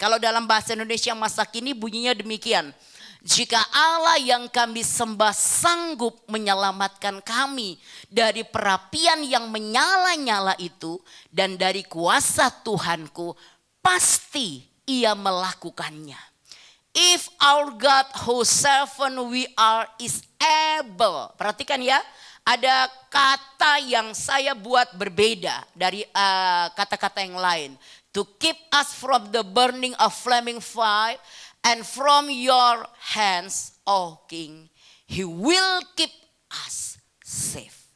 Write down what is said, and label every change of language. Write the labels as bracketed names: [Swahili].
[Indonesian] Kalau dalam bahasa Indonesia masa kini bunyinya demikian. Jika Allah yang kami sembah sanggup menyelamatkan kami dari perapian yang menyala-nyala itu dan dari kuasa Tuhanku, pasti ia melakukannya. [English] If our God whose servant we are is able. [Indonesian] Perhatikan ya, ada kata yang saya buat berbeda dari kata-kata yang lain. [English] To keep us from the burning of flaming fire. And from your hands, O King, He will keep us safe.